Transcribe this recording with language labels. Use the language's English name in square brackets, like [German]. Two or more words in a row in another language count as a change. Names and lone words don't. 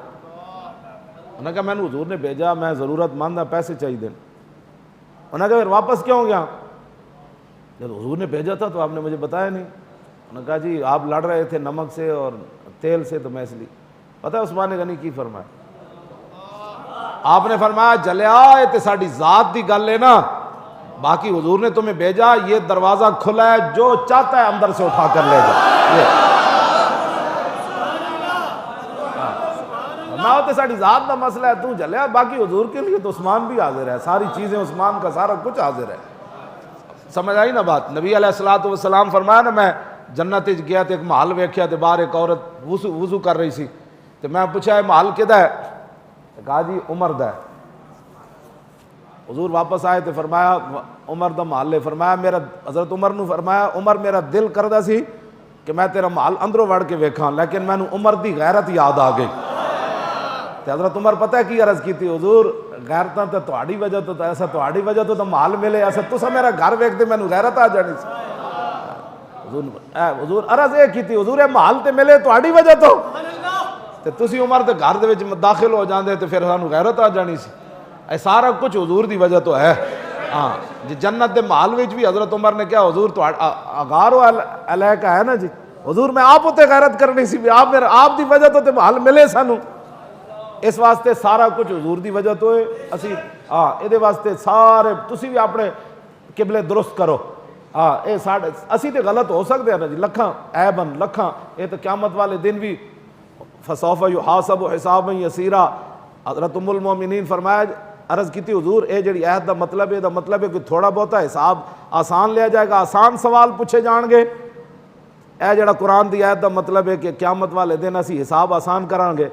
[Urdu] انہوں نے کہا میں نے حضور نے بھیجا, میں ضرورت مند ہوں, پیسے چاہیے دیں. انہوں نے کہا پھر واپس کیوں گیا؟ جب حضور نے بھیجا تھا تو آپ نے مجھے بتایا نہیں. انہوں نے کہا جی آپ لڑ رہے تھے نمک سے اور تیل سے, تو میں اس لیے. پتہ ہے عثمان غنی کی فرمایا؟ آپ نے فرمایا جلیا [Punjabi] یہ تے ساڈی ذات دی گل ہے نا, [Urdu] باقی حضور نے تمہیں بھیجا, یہ دروازہ کھلا ہے, جو چاہتا ہے اندر سے اٹھا کر لے جا. نہ ہوتے ساڑی ذات کا مسئلہ ہے, تو جلیا, باقی حضور کے لیے تو عثمان بھی حاضر ہے, ساری چیزیں عثمان کا سارا کچھ حاضر ہے. سمجھ آئی نا بات؟ [Punjabi] نبی علیہ الصلوۃ والسلام فرمایا نا, میں جنت گیا تو ایک محل ویکھیا تے باہر ایک عورت وضو کر رہی سی, تو میں پوچھا ہے محل کدا ہے؟ کہا جی عمر دا ہے. حضور واپس آئے تو فرمایا عمر دا محل ہے. فرمایا میرا, حضرت عمر نو فرمایا عمر میرا دل کردا سی کہ میں تیرا محل اندروں وڑ کے ویکھاں, لیکن مینوں عمر دی غیرت یاد آ گئی. حضرت عمر پتہ ہے کی عرض کی تھی, حضور غیرتاں تے تہاڈی وجہ تو ایسا تہاڈی وجہ تو محل ملے, ایسا تسا میرا گھر ویکھدے مینوں غیرت آ جانی سی. حضور عرض یہ کی تھی, حضور محل تے ملے تہاڈی وجہ تو, تے تسی عمر دے گھر دے وچ داخل ہو جاندے تے پھر سانوں غیرت آ جانی سی. اے سارا کچھ حضور دی وجہ تو ہے. ہاں جی جنت دے محل وچ بھی حضرت عمر نے کہا حضور تو اغار علیہ کا ہے نا جی, حضور میں آپ تے غیرت کرنی سی, آپ دی وجہ تو تے محل ملے سانوں. اس واسطے سارا کچھ حضور دی وجہ تو ہے. اسی یہ واسطے سارے تسی بھی اپنے قبلے درست کرو. اے ساڑھے اسی تے غلط ہو سکتے ہیں نا جی, لکھاں عیبن لکھاں, [Urdu] یہ تو قیامت والے دن بھی [Arabic] فسوف یحاسب حسابا یسیرا. [Punjabi] حضرت ام المومنین فرمایا, عرض کی تھی حضور اے جڑی عہد دا مطلب ہے, دا مطلب ہے کہ تھوڑا بہتا حساب آسان لیا جائے گا, آسان سوال پوچھے جان گے. اے جڑا قرآن دی عہد دا مطلب ہے کہ قیامت والے دن اسی حساب آسان کران گے.